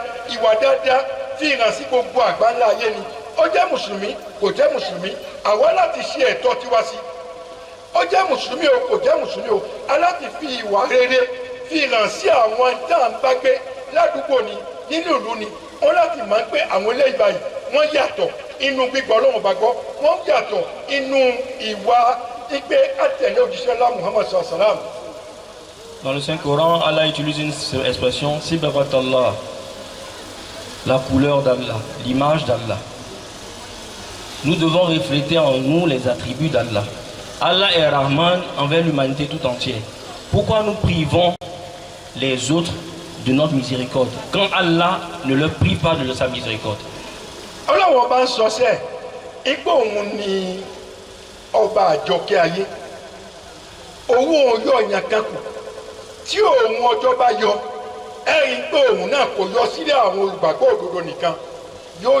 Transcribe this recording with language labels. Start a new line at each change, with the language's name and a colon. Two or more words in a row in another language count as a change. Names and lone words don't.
Yoruba: ìwà dáadáa fi hàn sí gbogbo àgbáńlá ayé ni ó jẹ́ mùsùlùmí kò jẹ́ mùsùlùmí àwa láti ṣe ẹ̀tọ́ tiwa sí ó jẹ́ mùsùlùmí o kò jẹ́ mùsùlùmí o aláti fi ìwà rere fi hàn sí àwọn tá à ń bá gbé ládùúgbò ni nínú ìlú ni wọ́n láti máa ń pé àwọn eléyìí báyìí wọ́n yàtọ̀ inú gbígbọ́ Ọlọ́run bá gbọ́ wọ́n yàtọ̀ inú ìwà ìgbé àtẹ̀lé òjíṣẹ́ ńlá Muhammad
Arabic: صلى الله عليه وسلم.
French: Dans le Saint-Coran, Allah utilise une expression,
Arabic: صبغة الله,
French: la couleur d'Allah, l'image d'Allah. Nous devons refléter en nous les attributs d'Allah. Allah est Rahman envers l'humanité tout entière. Pourquoi nous privons les autres de notre miséricorde quand Allah ne leur prive pas de sa miséricorde?
Yoruba: Ọlọ́run bá ń sọ sẹ́ ipò òun ni ọba àjọkẹ́ ayé owó òun yọ ọ̀yàn kan kù tí òun ọjọ́ bá yọ ẹ̀rín pé òun náà kò yọ sílẹ̀ àwọn olùgbàgbọ́ òdodo nìkan yóò